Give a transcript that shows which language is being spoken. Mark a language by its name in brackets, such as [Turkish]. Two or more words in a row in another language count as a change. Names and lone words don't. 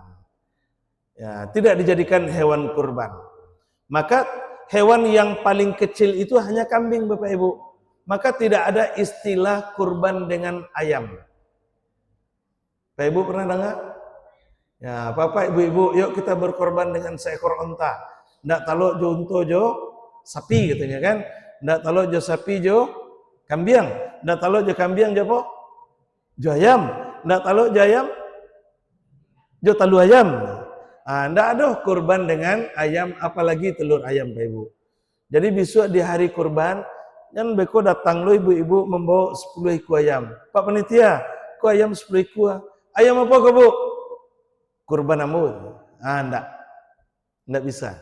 [Indonesian] Ya, tidak dijadikan hewan kurban. Maka hewan yang paling kecil itu hanya kambing Bapak Ibu. Maka tidak ada istilah kurban dengan ayam. Bapak Ibu pernah dengar? Ya, Bapak Ibu-ibu, yuk kita berkorban dengan seekor onta. [Minangkabau] Ndak talok jo unto jo sapi katanya kan. Ndak talok jo sapi jo kambiang. Ndak talok jo kambiang jo apa? Jo ayam. Ndak talok jo ayam jo talu ayam. [Indonesian] Ndak ada kurban dengan ayam, apalagi telur ayam Pak Ibu. Jadi besok di hari kurban, kan [Minangkabau] beko datang lo [Indonesian] ibu-ibu membawa 10 ekor ayam. Pak panitia, kok ayam 10 ekor? [Minangkabau] Ayam apa kok Bu? Kurban amun. Ndak bisa.